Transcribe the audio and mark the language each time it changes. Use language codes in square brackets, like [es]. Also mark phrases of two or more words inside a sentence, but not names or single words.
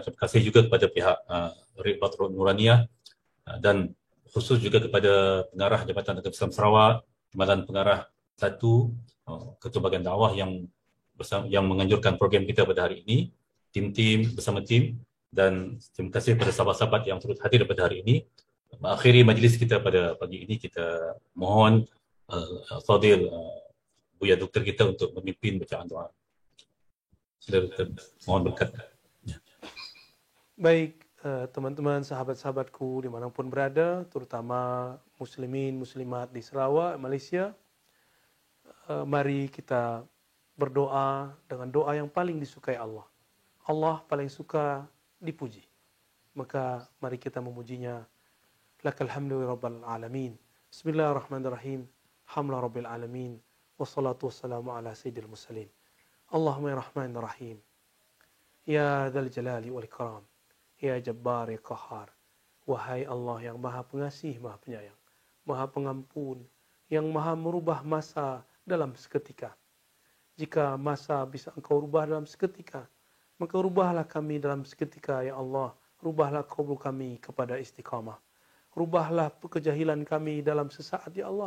[ms] Terima kasih juga kepada pihak Ribatul Nuraniyah dan khusus juga kepada pengarah Jabatan Agama Islam Sarawak, Timbalan Pengarah 1, Ketua Bahagian Dakwah yang menganjurkan program kita pada hari ini, tim-tim bersama tim, dan terima kasih kepada sahabat-sahabat yang turut hadir pada hari ini. Mengakhiri majlis kita pada pagi ini, kita mohon Fadil Buya Doktor kita untuk memimpin bacaan doa. Sila Doktor, mohon berkat. [id] Baik, teman-teman, sahabat-sahabatku dimanapun berada, terutama muslimin, muslimat di Sarawak, Malaysia, mari kita berdoa dengan doa yang paling disukai Allah. Allah paling suka dipuji. Maka mari kita memujinya. [ar] لك الحمد رب العالمين. بسم الله الرحمن الرحيم. الحمد رب العالمين. والصلاة والسلام على سيد المرسلين. اللهم يا الرحمن الرحيم. يا ذا الجلال والإكرام. يا جبار يا قهار. [id] Wahai Allah yang maha pengasih, maha penyayang, maha pengampun, yang maha merubah masa dalam seketika. Jika masa bisa engkau rubah dalam seketika, maka rubahlah kami dalam seketika, [ar] يا الله. [id] Rubahlah kubur kami kepada istiqamah. Rubahlah kejahilan kami dalam sesaat, [ar] يا الله.